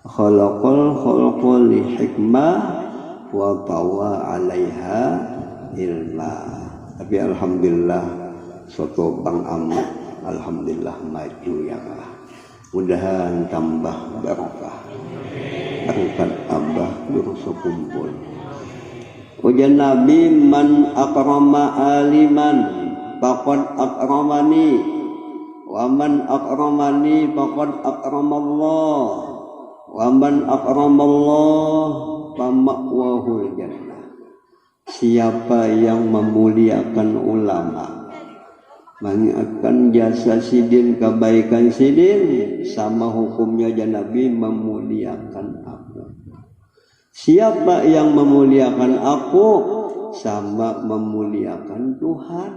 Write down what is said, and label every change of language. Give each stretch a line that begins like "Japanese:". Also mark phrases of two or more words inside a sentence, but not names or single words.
Arabic: خلق الخلق لحكمة وطوى عليها علما.
Indonesian: Tapi alhamdulillah soto Bang Amat alhamdulillah maju
Arabic: يا الله.
Indonesian: Mudahan tambah barokah. Angkat abah berusaha kumpul.
Arabic: Ujian Nabi من أكرم عالما فقد أكرمني ومن أكرمني فقد أكرم الله ومن أكرم الله فمأواه الجنة.
Indonesian: Siapa yang memuliakan ulama, mengingatkan jasa sidin, kebaikan sidin, sama hukumnya Nabi memuliakan aku. Siapa yang memuliakan aku sama memuliakan Tuhan.